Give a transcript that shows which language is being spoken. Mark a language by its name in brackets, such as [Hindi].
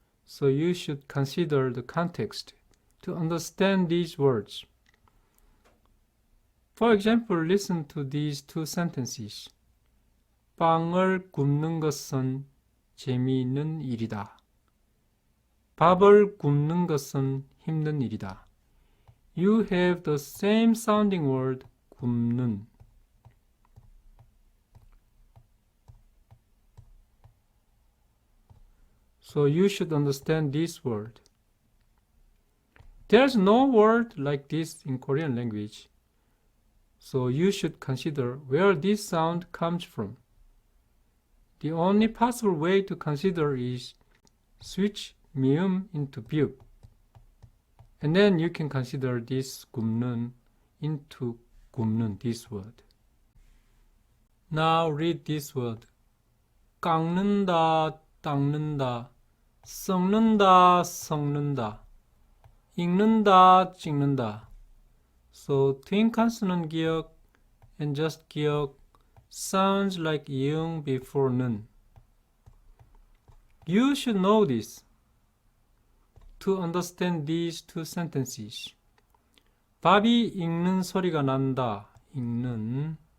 [English] So you should consider the context to understand these words. For example, listen to these two sentences. [Korean] 빵을 굽는 것은 재미있는 일이다. 밥을 굽는 것은 힘든 일이다. [English] You have the same sounding word, 굽는. So you should understand this word. There's no word like this in Korean language. So you should consider where this sound comes from. The only possible way to consider is switch 미음 into 비읍. And then you can consider this 굽는 into 굽는, this word. Now read this word. [Korean] 깎는다, 닦는다, 썩는다, 섞는다, 읽는다, 찍는다. [English] So twin consonant 기억 and just 기억 sounds like 이응 before 는. You should know this to understand these two sentences. [Korean] 밥이 익는 소리가 난다. 읽는.